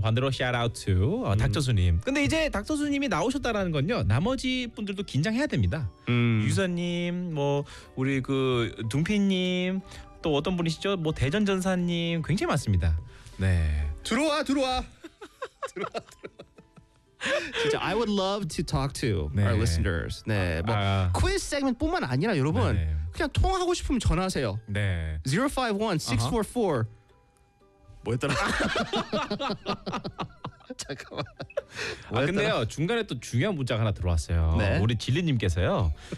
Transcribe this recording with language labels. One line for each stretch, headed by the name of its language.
Korean: 반대로 샤우트 닥터 수님. 근데 이제 닥터 수님이 나오셨다라는 건요. 나머지 분들도 긴장해야 됩니다. 유선님 뭐 우리 그 둥피님. 또 어떤 분이시죠? 뭐 대전 전사님 굉장히 많습니다. 네. 들어와. 들어와. 진짜
English: I would love to talk to 네. our listeners. 네.
Korean: 뭐 퀴즈 세그먼트뿐만 아니라 여러분 네. 그냥 통화하고 싶으면 전화하세요. 네. 051-644 뭐였더라? 잠깐만. 뭐였더라? 아 근데요. 중간에 또 중요한 문자가 하나 들어왔어요. 네. 우리 진리 님께서요.